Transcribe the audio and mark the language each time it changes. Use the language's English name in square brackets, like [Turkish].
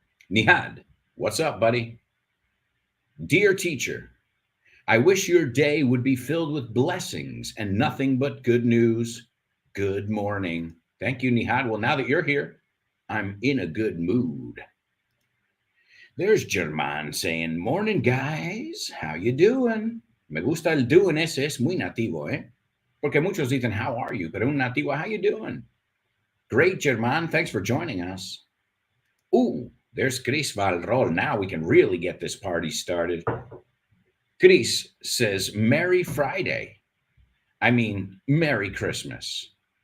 [English] Nihad, what's up, buddy? Dear teacher, I wish your day would be filled with blessings and nothing but good news. Good morning. Thank you, Nihad. Well, now that you're here, I'm in a good mood. There's German saying, morning, guys. How you doing? [Spanish] Me gusta el doing ese, es muy nativo, ¿eh? Porque muchos dicen, [English] how are you? [Spanish] Pero un nativo, [English] how you doing? Great, German. Thanks for joining us. Ooh, there's Chris Valrol. Now we can really get this party started. Chris says, Merry Friday. I mean, Merry Christmas.